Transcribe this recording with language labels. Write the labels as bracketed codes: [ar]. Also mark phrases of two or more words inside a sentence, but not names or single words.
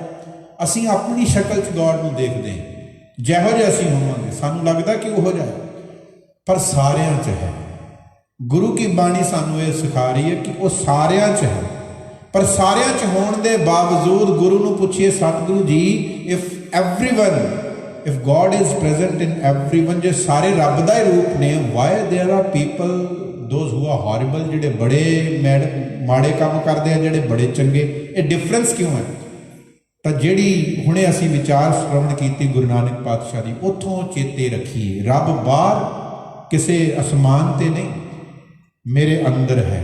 [pa] ਅਸੀਂ ਆਪਣੀ ਸ਼ਕਲ 'ਚ ਗੋਡ ਨੂੰ ਦੇਖਦੇ ਹਾਂ, ਜਿਹੋ ਜਿਹੇ ਅਸੀਂ ਹੋਵਾਂਗੇ ਸਾਨੂੰ ਲੱਗਦਾ ਕਿ ਉਹੋ ਜਿਹਾ, ਪਰ ਸਾਰਿਆਂ 'ਚ ਹੈ। ਗੁਰੂ ਕੀ ਬਾਣੀ ਸਾਨੂੰ ਇਹ ਸਿਖਾ ਰਹੀ ਹੈ ਕਿ ਉਹ ਸਾਰਿਆਂ 'ਚ ਹੈ। ਪਰ ਸਾਰਿਆਂ 'ਚ ਹੋਣ ਦੇ ਬਾਵਜੂਦ ਗੁਰੂ ਨੂੰ ਪੁੱਛੀਏ, ਸਤਿਗੁਰੂ ਜੀ, [en] if God is present in everyone, [pa] ਜੇ ਸਾਰੇ ਰੱਬ ਦਾ ਹੀ ਰੂਪ ਨੇ, [en] why there are people those who are horrible, [pa] ਜਿਹੜੇ ਬੜੇ ਮਾੜੇ ਕੰਮ ਕਰਦੇ ਆ, ਜਿਹੜੇ ਬੜੇ ਚੰਗੇ, ਇਹ ਡਿਫਰੈਂਸ ਕਿਉਂ ਹੈ? ਤਾਂ ਜਿਹੜੀ ਹੁਣੇ ਅਸੀਂ ਵਿਚਾਰ ਸ਼੍ਰਵਣ ਕੀਤੀ ਗੁਰੂ ਨਾਨਕ ਪਾਤਸ਼ਾਹ ਦੀ, ਉੱਥੋਂ ਚੇਤੇ ਰੱਖੀਏ, ਰੱਬ ਬਾਹਰ ਕਿਸੇ ਅਸਮਾਨ ਤੇ ਨਹੀਂ, ਮੇਰੇ ਅੰਦਰ ਹੈ।